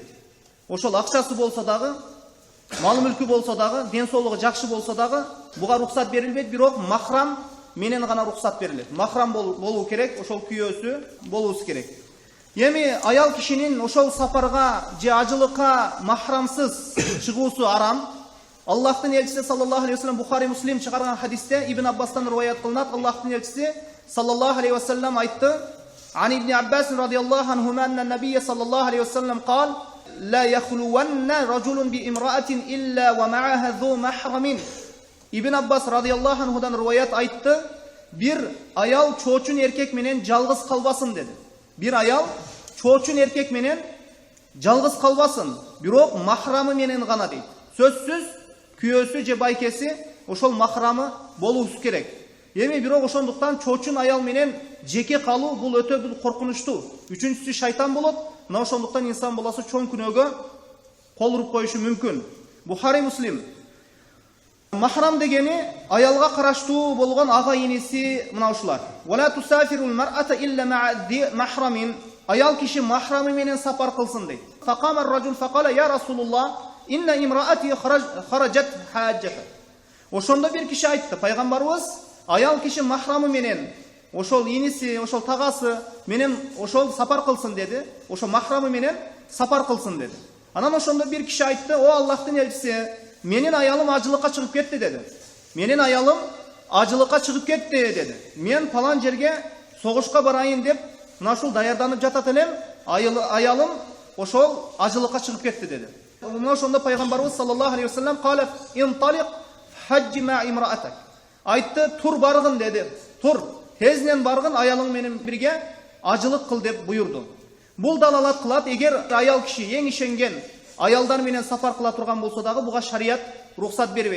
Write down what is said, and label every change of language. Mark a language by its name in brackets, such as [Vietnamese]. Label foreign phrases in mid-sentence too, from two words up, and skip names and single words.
[Kyrgyz] Ошол акчасы болсо дагы, мал мүлкү болсо дагы, ден соолугу жакшы болсо дагы, буга руксат берилбейт, бирок махрам менен гана руксат берилет. Махрам болуу керек, ошол күйөөсү болуусу керек. Эми аял кишинин ошол сапарга же ажылыкка махрамсыз чыгуусу арам. Аллахтын элчиси [Arabic] صلى الله عليه وسلم [Kyrgyz] Бухари Муслим чыгарган хадисте Ибн Аббастан риваят кылынат. Аллахтын элчиси [Arabic] صلى الله عليه وسلم айтты: "عن ابن عباس رضي الله عنهما أن النبي صلى الله عليه وسلم قال: لا يخلون رجل بامرأة إلا ومعها ذو محرم." [Kyrgyz] Ибн Аббас [Arabic] رضي الله عنه [Kyrgyz] риваят айтты: "Бир аял чоочун эркек менен жалгыз калбасын" деди. Бир аял чоочун эркек менен жалгыз калбасын, бирок махрамы менен гана дейт. Сөзсүз күйөөсү же байкеси ошол махрамы болуусу керек. Эми бирок ошондуктан чоочун аял менен жеке калуу бул өтө бир коркунучтуу. Үчүнчүсү шайтан болот. Мына ошондуктан инсан баласы чоң күнөөгө кол уруп коюшу мүмкүн. Бухари Муслим. Махрам дегени аялга караштуу болгон ага иниси мына ушулар. [Arabic] "ولا تسافر المرأة إلا مع محرم." [Kyrgyz] Аял киши махрамы менен сапар кылсын дейт. [Arabic] "فقام الرجل فقال يا رسول الله إن امرأتي خرجت حاجة." [Kyrgyz] Ошондо бир киши айтты: "Пайгамбарыбыз, аял киши махрамы менен, ошол иниси, ошол тагасы менен ошол сапар кылсын" деди. Ошол махрамы менен сапар кылсын деди. Анан ошондо бир киши айтты: "О Аллахтын элчиси, менин аялым ажылыкка чыгып кетти" деди. "Менин аялым ажылыкка чыгып кетти" деди. "Мен палан жерге согушка барайын деп мына ушул даярданып жатат элем, аялым ошол ажылыкка чыгып кетти" деди. Мына ошондо пайгамбарыбыз [Arabic] صلى الله عليه وسلم "قال انطلق فحج مع امرأتك." [Kyrgyz] Айтты: "Тур баргын" деди. "Тур, тезинен баргын, аялың менен бирге ажылык кыл" деп буйурду. Бул далалат кылат, эгер аял киши эң ишенген аялдар менен сапар кыла турган болсо дагы, буга шарият рухсат бербейт.